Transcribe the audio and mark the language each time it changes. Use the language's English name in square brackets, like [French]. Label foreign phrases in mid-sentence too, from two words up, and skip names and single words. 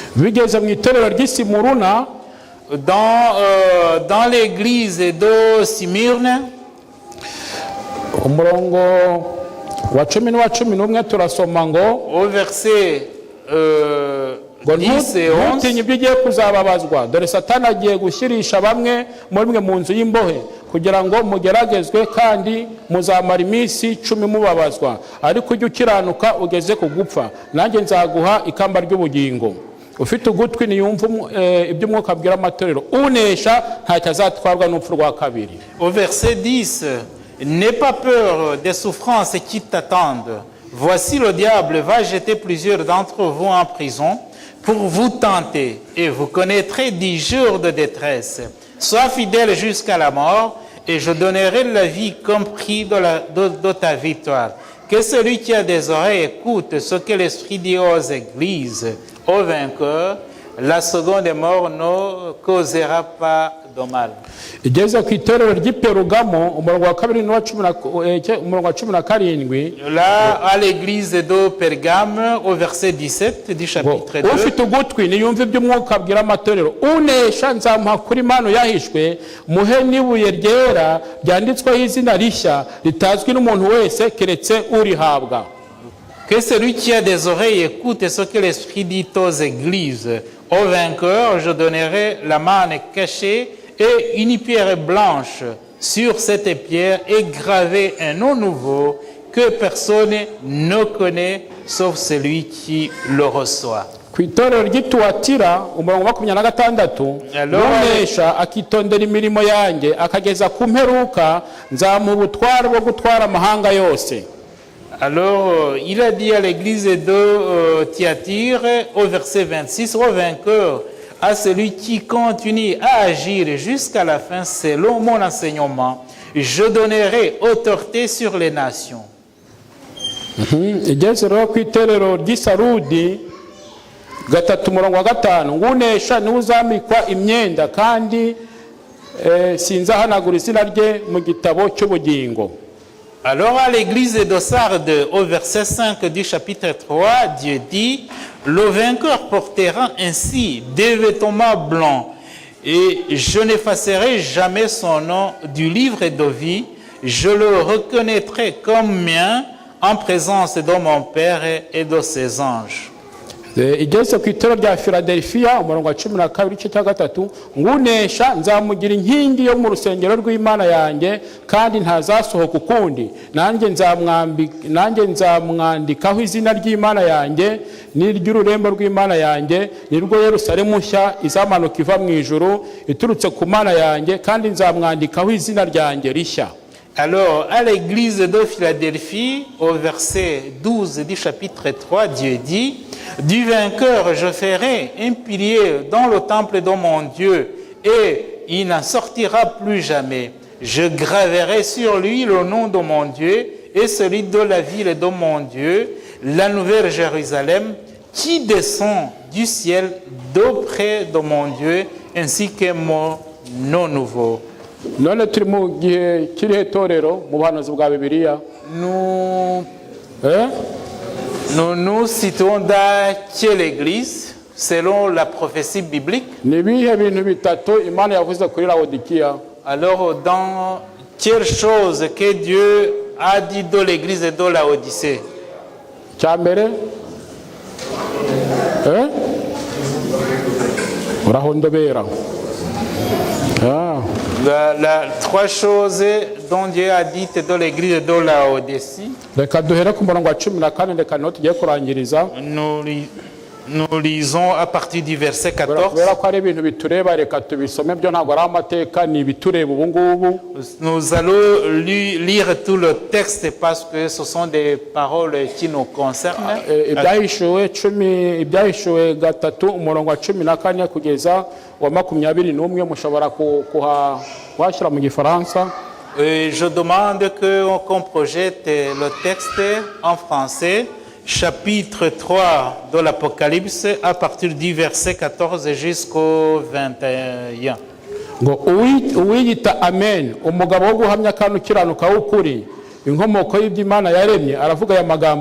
[French] Dans l'église de Smyrne, au verset 10 et 11, [Kinyarwanda] ntutinye ibyo ugiye kuzababazwa dore Satani agiye gushyirisha bamwe muri mwe mu nzu y'imbohe kugira ngo mugeragezwe kandi muzamara iminsi 10 mubabazwa ariko ujye ukiranuka ugeze ku gupfa nanjye nzaguha ikamba ry'ubugingo. Ufite ugutwi niyumva iby'umwuka abwira amatorero unesha ntacyo azatwarwa n'urupfu rwa kabiri. [French] Au verset 10, n'aie pas peur des souffrances qui t'attendent. Voici le diable va jeter plusieurs d'entre vous en prison pour vous tenter, et vous connaîtrez 10 jours de détresse. Sois fidèle jusqu'à la mort, et je donnerai la vie comme prix de ta victoire. Que celui qui a des oreilles écoute ce que l'Esprit dit aux églises, aux vainqueurs. La seconde mort ne causera pas de mal. [Kinyarwanda] Igeze ku itorero ry'Iperugamo umurongo wa 2 umurongo wa 17. [French] Là à l'église de Pergame au verset 17 du chapitre 2. [Kinyarwanda] Ufite ugutwi niyumve iby'umwuka abwira amatorero unesha nzamuha kuri impano yahishwe muhe n'ibuye ryera ryanditsweho izina rishya ritazwi n'umuntu wese keretse urihabwa. [French] Que celui qui a des oreilles écoute ce que l'Esprit dit aux églises. Aux vainqueurs, je donnerai la manne cachée et une pierre blanche. Sur cette pierre est gravé un nom nouveau que personne ne connaît sauf celui qui le reçoit. [Kinyarwanda] Ku itorero ry'Ituatira umurongo wa 26 unesha akitondera imirimo yanjye akageza ku mperuka nzamuha ubutware bwo gutwara amahanga yose. [French] Alors, il a dit à l'église de Thyatire, au verset 26, au vainqueur, à celui qui continue à agir jusqu'à la fin selon mon enseignement, je donnerai autorité sur les nations. [Kinyarwanda] Igeze rero ku itorero ry'Isarudi 3:5 ngunesha niwe uzamikwa imyenda kandi sinzahanagura izina rye mu gitabo cy'ubugingo. [French] Alors à l'église de Sardes, au verset 5 du chapitre 3, Dieu dit, le vainqueur portera ainsi des vêtements blancs, et je n'effacerai jamais son nom du livre de vie, je le reconnaîtrai comme mien en présence de mon Père et de ses anges. [Kinyarwanda] Igeze ku itorero rya Philadelphia umurongo wa 12:3 ngunesha nzamugira inkingi yo mu rusengero rw'Imana yanjye kandi ntazasohoka ukundi nanjye nzamwandikaho izina ry'Imana yanjye n'iry'ururembo rw'Imana yanjye nirwo Yerusalemu nshya izamanuka iva mu ijuru iturutse ku Mana yanjye kandi nzamwandikaho izina ryanjye rishya. [French] Alors, à l'église de Philadelphie, au verset 12 du chapitre 3, Dieu dit, « Du vainqueur, je ferai un pilier dans le temple de mon Dieu, et il n'en sortira plus jamais. Je graverai sur lui le nom de mon Dieu et celui de la ville de mon Dieu, la nouvelle Jérusalem, qui descend du ciel d'auprès de mon Dieu, ainsi que mon nom nouveau. » [Kinyarwanda] none turi mu gihe kirihe torero mu buhanuzi bwa bibiliya [French] Nous nous situons dans quelle église selon la prophétie biblique? [Kinyarwanda] ni ibihe bintu bitatu imana yavuze kuri Laodikiya? [French] Alors, dans quelle chose que Dieu a dit de l'église de la Odyssée? [Kinyarwanda] cya mbere urahondobera [French] Trois choses dont Dieu a dit de l'église de la Odyssée. [Kinyarwanda] reka duhere ku murongo wa 14 reka niho tugiye kurangiriza. [French] Nous lisons à partir du verset 14. [Kinyarwanda] kubera ko ari ibintu bitureba reka tubisome byo ntabwo ari amateka ni ibitureba ubu ngubu. [French] Nous allons lire tout le texte parce que ce sont des paroles qui nous concernent. [Kinyarwanda] ibyahishuwe gatatu umurongo wa 14 kugeza wa 21 mushobora kuhashyira mu gifaransa. [French] Je demande qu'on projette le texte en français. Chapitre 3 de l'Apocalypse à partir du verset 14 jusqu'au 21. [Kinyarwanda] ngo uwiyita amen umugabo wo guhamya kandi ukiranuka w'ukuri inkomoko y'iby'Imana yaremye aravuga aya magambo